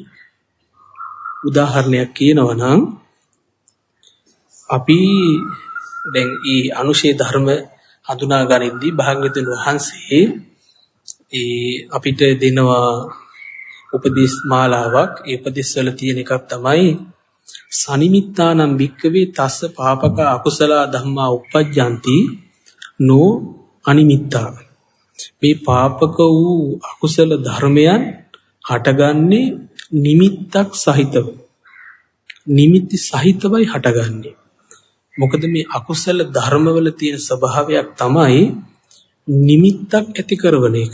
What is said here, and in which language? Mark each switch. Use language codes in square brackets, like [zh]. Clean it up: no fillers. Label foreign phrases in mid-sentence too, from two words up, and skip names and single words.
[si] උදාහරණයක් කියනවා නම් අපි දැන් ඊ අනුශේ ධර්ම හඳුනා ගනිද්දී භාග්‍යවතුන් වහන්සේ අපිට දෙනවා උපදේශ මාලාවක්. ඒ උපදේශ වල තියෙන එකක් තමයි [pi] සනිමිත්තානම් භික්කවේ තස්ස පාපක අකුසල ධම්මා uppajjanti no අනිමිත්තා. [si] මේ පාපක වූ අකුසල ධර්මයන් හටගන්නේ නිමිත්තක් සහිතව. නිමිති සහිතවයි හටගන්නේ. මොකද මේ අකුසල ධර්මවල තියෙන ස්වභාවයක් තමයි නිමිත්තක් ඇති කරන එක.